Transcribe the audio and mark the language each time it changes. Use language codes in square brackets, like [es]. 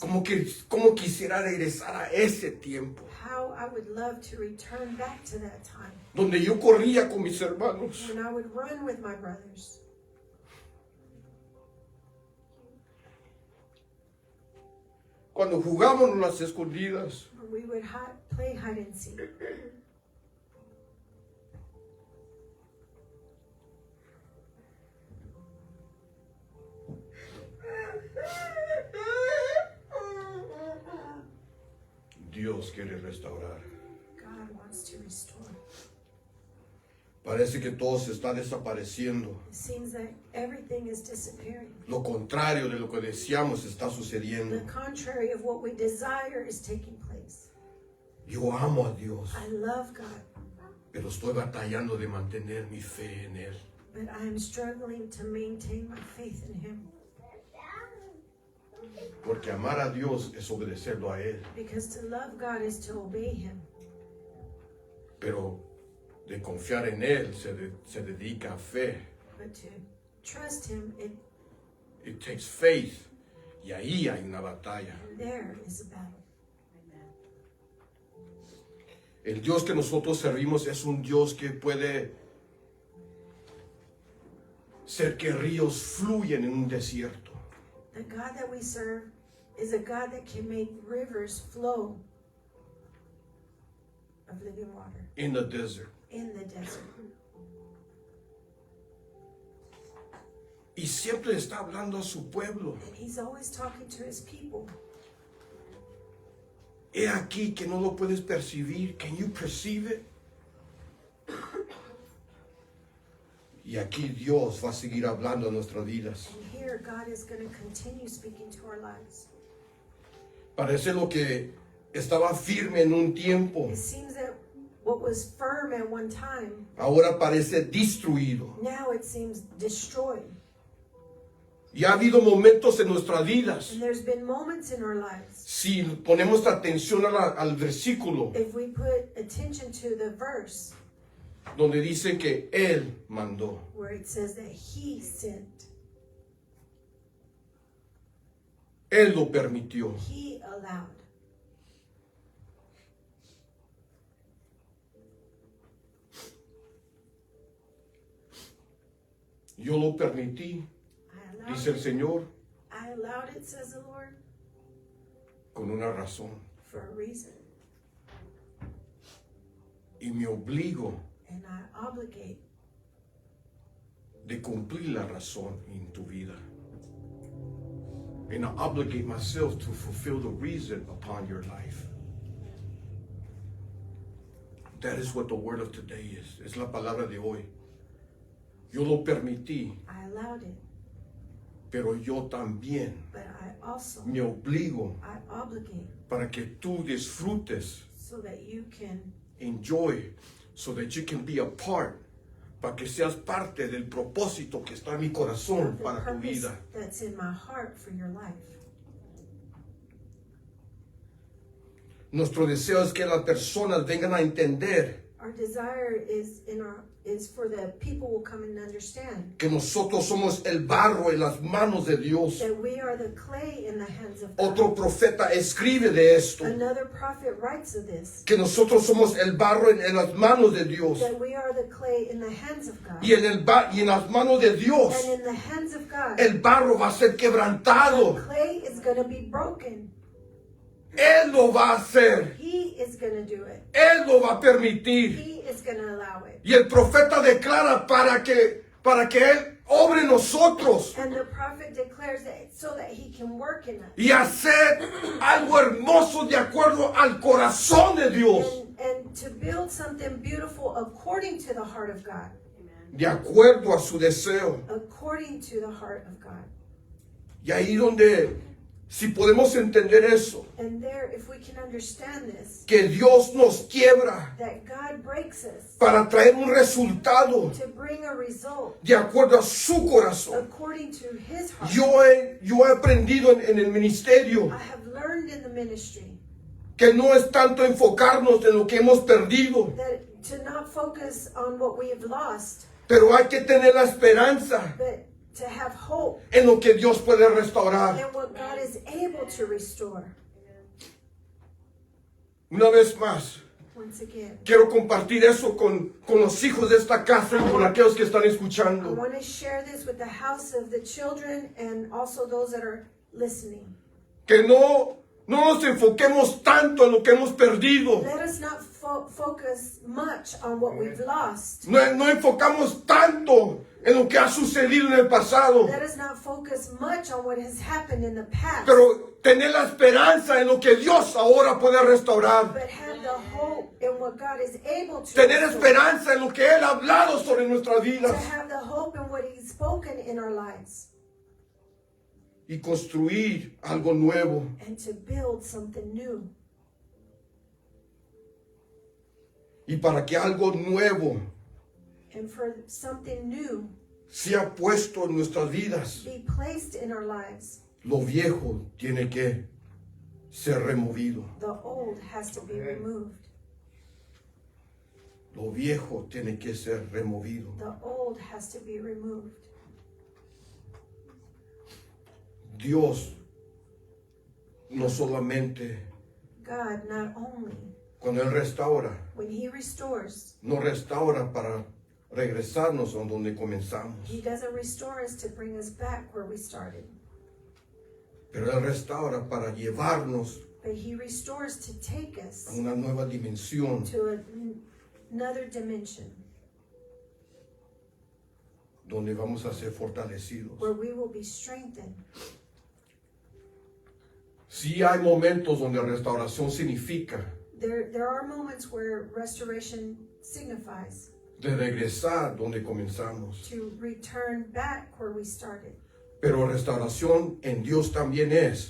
[es] como quisiera regresar a ese tiempo, [en] how I would love to return back to that time [es] donde yo corría con mis hermanos, [en] when I would run with my brothers, [es] cuando jugábamos las escondidas, [en] where we would play hide and seek. [es] Dios quiere restaurar. [en] God wants to restore. [es] Parece que todo se está desapareciendo. [en] It seems that everything is disappearing. [es] Lo contrario de lo que deseamos está [en] The [es] sucediendo. [en] contrary of what we desire is taking place. [es] Yo amo a Dios, [en] I love God, [es] pero estoy batallando de mantener mi fe en Él. [en] but I am struggling to maintain my faith in Him. [es] Porque amar a Dios es obedecerlo a Él. [en] Because to love God is to obey Him. [es] Pero de confiar en Él se dedica a fe. [en] But to trust Him, It takes faith. [es] Y ahí hay una batalla. [en] there is a battle. [es] El Dios que nosotros servimos es un Dios que puede ser que ríos fluyen en un desierto. [en] The God that we serve is a God that can make rivers flow of living water In the desert. in the desert. [es] Y siempre está hablando a su pueblo. [en] And he's always talking to his people. [es] He aquí que no lo puedes percibir. [en] Can you perceive it? [es] Y aquí Dios va a seguir hablando a nuestras vidas. [en] And here God is going to continue speaking to our lives. [es] Parece lo que estaba firme en un tiempo, [en] It seems that what was firm at one time, [es] ahora parece destruido. [en] now it seems destroyed. [es] Y ha habido momentos en nuestras vidas. [en] And there's been moments in our lives, [es] Si ponemos atención al versículo [en] if we put attention to the verse [es] donde dice que Él mandó. [en] where it says that he sent, [es] Él lo permitió. [en] he allowed. [es] Yo lo permití, [en] I allowed [es] dice el [en] it. [es] Señor, [en] I allowed it, says the Lord, [es] con una razón. [en] for a reason. [es] Y me obligo [en] And I obligate [es] de cumplir la razón en tu vida. [en] And I obligate myself to fulfill the reason upon your life. That is what the word of today is. [es] Es la palabra de hoy. Yo lo permití, [en] I allowed it, [es] pero yo también [en] but I also, [es] me obligo [en] I obligate [es] para que tú disfrutes, [en] so that you can, enjoy, so that you can be a part, [es] para que seas parte del propósito que está en mi corazón [en] the [es] para tu [en] purpose [es] vida. [en] that's in my heart for your life. [es] Nuestro deseo es que las personas vengan a entender [en] Our desire is for the people will come and understand [es] que nosotros somos el barro en las manos de Dios. [en] that we are the clay in the hands of God. [es] Otro profeta escribe de esto, [en] Another prophet writes of this, [es] que nosotros somos el barro en las manos de Dios. [en] that we are the clay in the hands of God. [es] Y en las manos de Dios, [en] And in the hands of God, [es] el barro va a ser [en] the [es] quebrantado. [en] clay is going to be broken. [es] Él lo va a hacer. [en] He is going to do it. [es] Él lo va a permitir. [en] He is going to allow it. [es] Y el profeta declara para que Él obre en nosotros [en] And the prophet declares that so that he can work in us. [es] y hacer algo hermoso de acuerdo al corazón de Dios. [en] And to build something beautiful according to the heart of God. [es] De acuerdo a su deseo. [en] According to the heart of God. [es] Y ahí donde, si podemos entender eso, [en] And there, if we can understand this, [es] que Dios nos quiebra [en] that God breaks us [es] para traer un resultado [en] to bring a result [es] de acuerdo a su corazón. [en] according to his heart. [es] Yo he aprendido en el ministerio [en] I have learned in the ministry [es] que no es tanto enfocarnos en lo que hemos perdido, [en] that to not focus on what we have lost, [es] pero hay que tener la esperanza [en] but to have hope [es] en lo que Dios puede restaurar. [en] in what God is able to restore. [es] Una vez más, [en] Once again, [es] quiero compartir eso con los hijos de esta casa y con aquellos que están [en] I [es] escuchando. [en] want to share this with the house of the children and also those that are listening. [es] Que no nos enfoquemos tanto en lo que hemos perdido. [en] Let us not focus much on what we've lost. [es] No enfocamos tanto en lo que ha sucedido en el pasado. [en] Let us not focus much on what has happened in the past. [es] Pero tener la esperanza en lo que Dios ahora puede restaurar. [en] But have the hope in what God is able to [es] Tener [en] restore. [es] esperanza en lo que Él ha hablado sobre nuestras [en] To [es] vidas. [en] have the hope in what He's spoken in our lives. [es] Y construir algo nuevo. [en] And to build something new. [es] Y para que algo nuevo [en] And for something new [es] sea puesto en nuestras vidas, [en] be placed in our lives, [es] lo viejo tiene que ser removido. [en] the old has to be removed. [es] Lo viejo tiene que ser removido. [en] The old has to be removed. [es] Dios no solamente [en] God not only, [es] cuando Él restaura, [en] when He restores, [es] no restaura para regresarnos a donde comenzamos, [en] He doesn't restore us to bring us back where we started. [es] pero Él restaura para llevarnos [en] But He restores to take [es] a [en] us [es] una nueva dimensión. [en] to another dimension. [es] donde vamos a ser fortalecidos. [en] where we will be strengthened. [es] Sí hay momentos donde restauración significa [en] There are moments where restoration signifies [es] de regresar donde comenzamos. [en] to return back where we started. [es] Pero restauración en Dios también es.